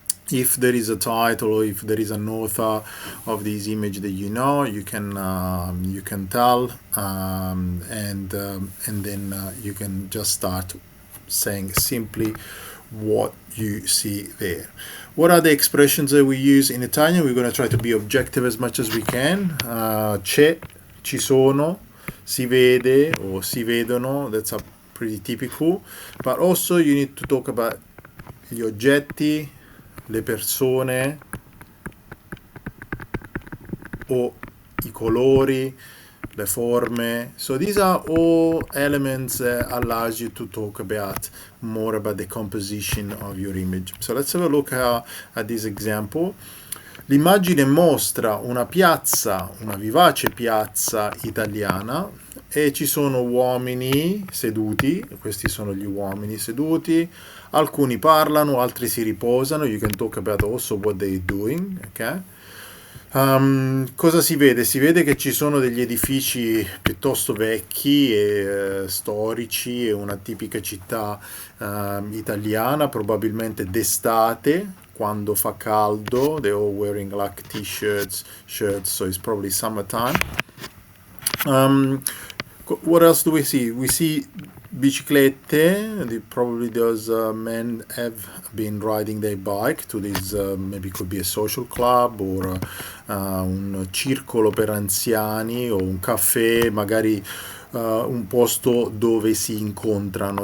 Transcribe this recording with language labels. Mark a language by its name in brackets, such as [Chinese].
[English] If there is a title or if there is an author of this image that you can tell, and then you can just start saying simply what you see there. What are the expressions that we use in Italian? We're going to try to be objective as much as we can. [Italian] C'è, ci sono, si vede, or si vedono. [English] That's a pretty typical. But also you need to talk about [Italian] gli oggetti, le persone, o I colori, le forme. [English] So these are all elements that allows you to talk about more about the composition of your image. So let's have a look at this example. [Italian] L'immagine mostra una vivace piazza italiana, e ci sono uomini seduti. Questi sono gli uomini seduti. Alcuni parlano, altri si riposano. [English] You can talk about also what they're doing, okay? [Italian] Cosa si vede? Si vede che ci sono degli edifici piuttosto vecchi e storici, e una tipica città italiana, probabilmente d'estate, quando fa caldo. [English] They're all wearing like t-shirts, shirts, so it's probably summertime. What else do we see? We see [Italian] biciclette. [English] Probably those men have been riding their bike to this, maybe could be a social club or [Italian] un circolo per anziani o un caffè, magari un posto dove si incontrano.